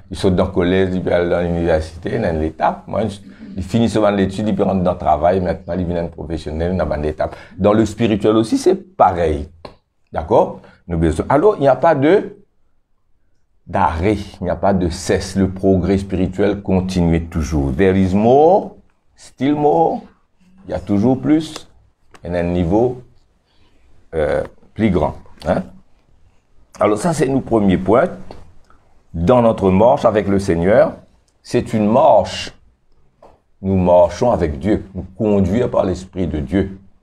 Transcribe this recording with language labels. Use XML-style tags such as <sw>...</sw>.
<fr>Ils sautent dans le collège, ils peuvent aller dans l'université, dans l'étape. Moi, ils finissent souvent l'étude, ils peuvent rentrer dans le travail, maintenant ils viennent professionnels, dans une étape. Dans le spirituel aussi, c'est pareil. D'accord? Alors, il n'y a pas d'arrêt, il n'y a pas de cesse. Le progrès spirituel continue toujours.</fr> <en>There is more, still more.</en> <fr>Il y a toujours plus. Et à un niveau plus grand. Hein? Alors ça, c'est notre premier point. Dans notre marche avec le Seigneur, c'est une marche. Nous marchons avec Dieu. Nous conduisons par l'Esprit de Dieu.</fr>